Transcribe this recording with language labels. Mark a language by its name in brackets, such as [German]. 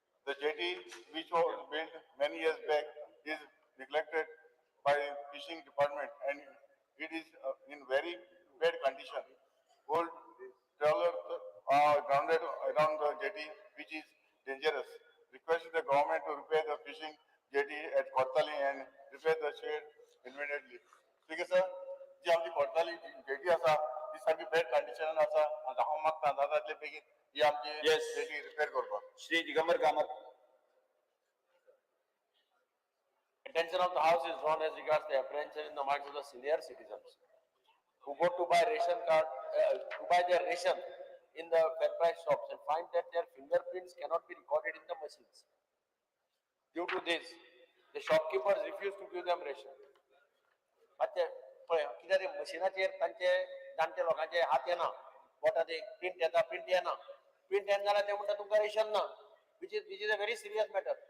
[English] The jetty, which was built many years back, is neglected by fishing department and it is in very bad condition. Old trawlers are grounded around the jetty, which is dangerous. Request the government to repair the fishing jetty at Kortali and repair the shed immediately. [Konkani] ठीक है सर, जी आमची Kortali jetty आसा, ती सारकी bad condition आसा, आनी हांव मागता जाता बेगीन ही आमची jetty repair करपाक. [English] Shri Digambar Kamat. Attention of the House is drawn as regards the apprehension in the minds of the senior citizens who go to buy their ration in the fair price shops and find that their fingerprints cannot be recorded in the machines. Due to this, the shopkeepers refuse to give them ration. [Konkani] मातशे पळय कित्याक ते मशिनाचेर तांचे जाणटे लोकांचे हात येना, बोटां ते प्रिंट येता, प्रिंट येना जाल्यार ते म्हणटा तुमकां रेशन ना, which is a very serious matter.